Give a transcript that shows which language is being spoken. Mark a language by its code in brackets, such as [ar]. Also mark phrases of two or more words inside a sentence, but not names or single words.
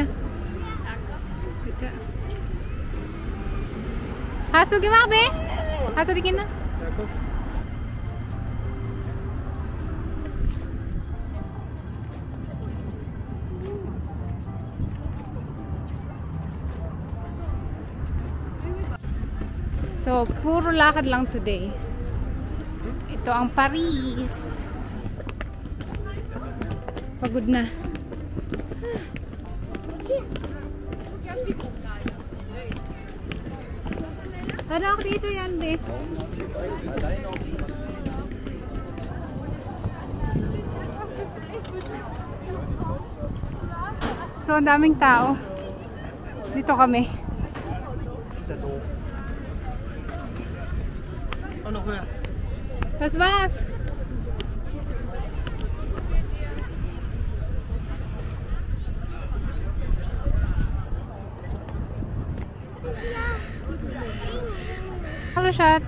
[de] Bitte. Hast du gemacht, B? Hast du die Kinder? Ja, guck. So, [tl] puro lakad lang today. Ito ang Paris. Pagod na. Ano ako dito yan, be? So, ang daming tao. Dito kami. [de] Ist ja doof. Oh, noch höher. Das war's. Hallo Schatz.